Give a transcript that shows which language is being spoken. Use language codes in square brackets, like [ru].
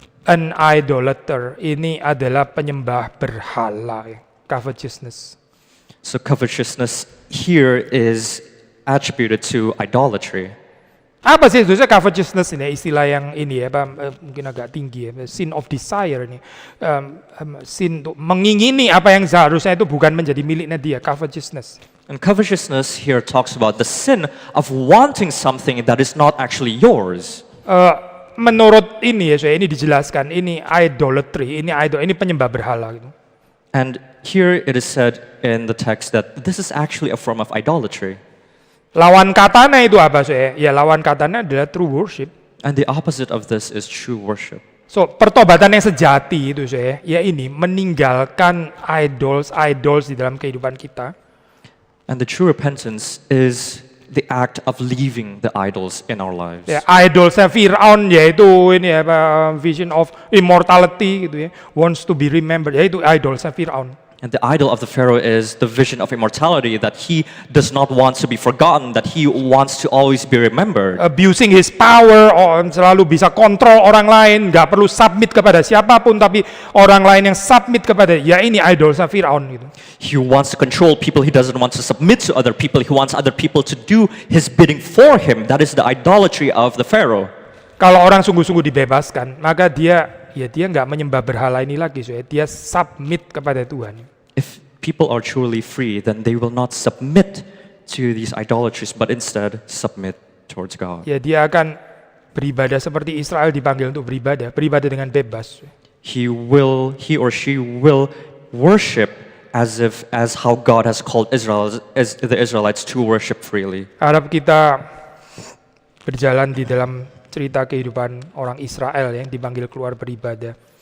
[en] An idolater, [id] ini adalah penyembah berhala, covetousness. [en] So covetousness here is attributed to idolatry. [id] Apa sih itu covetousness ini? Istilah yang ini ya, mungkin agak tinggi ya, [en] sin of desire [id] ini, sin untuk mengingini apa yang seharusnya itu bukan menjadi miliknya dia, covetousness. [en] And covetousness here talks about the sin of wanting something that is not actually yours. [id] Menurut ini ya, ini dijelaskan, ini idolatry, ini penyembah berhala gitu. [en] And here it is said in the text that this is actually a form of idolatry. [id] Lawan katanya itu apa ya? Lawan katanya adalah [en] true worship. And the opposite of this is true worship. [id] So, pertobatan yang sejati itu ya ini meninggalkan idols di dalam kehidupan kita. [en] And the true repentance is the act of leaving the idols in our lives. [id] Ya, idolsnya Firaun yaitu ini ya, [en] vision of immortality [id] gitu ya, [en] wants to be remembered, [id] yaitu idolsnya Firaun. [en] And the idol of the Pharaoh is the vision of immortality, that he does not want to be forgotten, that he wants to always be remembered. Abusing his power, [id] selalu bisa kontrol orang lain, nggak perlu submit kepada siapapun, tapi orang lain yang submit kepada, ya ini idolsnya Firaun gitu. [en] He wants to control people, he doesn't want to submit to other people, he wants other people to do his bidding for him. That is the idolatry of the Pharaoh. [id] Kalau orang sungguh-sungguh dibebaskan, maka dia nggak menyembah berhala ini lagi, dia submit kepada Tuhan. [en] If people are truly free, then they will not submit to these idolatries, but instead submit towards God. [id] Ya, dia akan beribadah seperti Israel dipanggil untuk beribadah dengan bebas. [en] He or she will worship as how God has called the Israelites to worship freely. [id] Harap kita berjalan di dalam cerita kehidupan orang Israel yang dipanggil keluar beribadah.